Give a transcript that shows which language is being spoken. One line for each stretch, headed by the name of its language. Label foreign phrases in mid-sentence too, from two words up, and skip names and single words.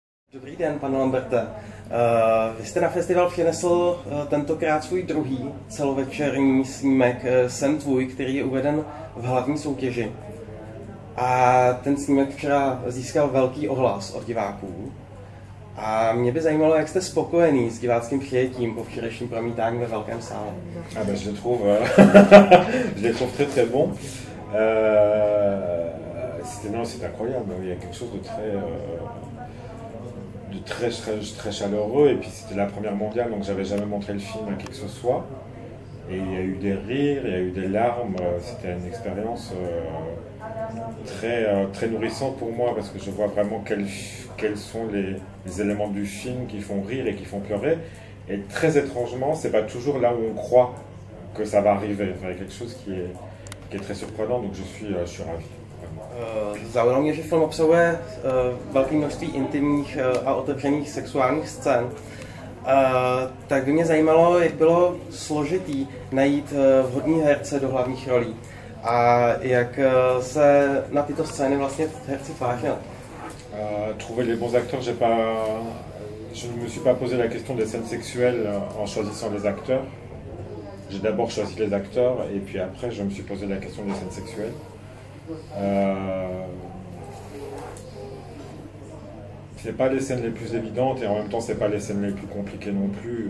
Czech: Dobrý den, pane Lamberte. Vy jste na festival přinesl tentokrát svůj druhý celovečerní snímek Jsem tvůj, který je uveden v hlavní soutěži. A ten snímek včera získal velký ohlas od diváků. A mě by zajímalo, jak jste spokojený s diváckým přijetím po včerejším promítání ve velkém sále.
French: Ah ben, je les trouve très très bon. C'est incroyable. Il y a quelque chose de très chaleureux. Et puis c'était la première mondiale, donc j'avais jamais montré le film à qui que ce soit. Et il y a eu des rires, il y a eu des larmes. C'était une expérience très nourrissante pour moi parce que je vois vraiment quels sont les éléments du film qui font rire et qui font pleurer. Et très étrangement, c'est pas toujours là où on croit que ça va arriver. Enfin, il y a quelque chose qui est très surprenant, donc je suis ravi.
Czech: Zaujalo mě, že film obsahuje velké množství intimních a otevřených sexuálních scén. Tak by mě zajímalo, jak bylo složitý najít vhodný herce do hlavních rolí a jak se na tyto scény vlastně herci tvářili.
French: Trouver les bons acteurs, je ne me suis pas posé la question des scènes sexuelles en choisissant les acteurs. J'ai d'abord choisi les acteurs et puis après je me suis posé la question des scènes sexuelles. C'est pas les scènes les plus évidentes et en même temps c'est pas les scènes les plus compliquées non plus.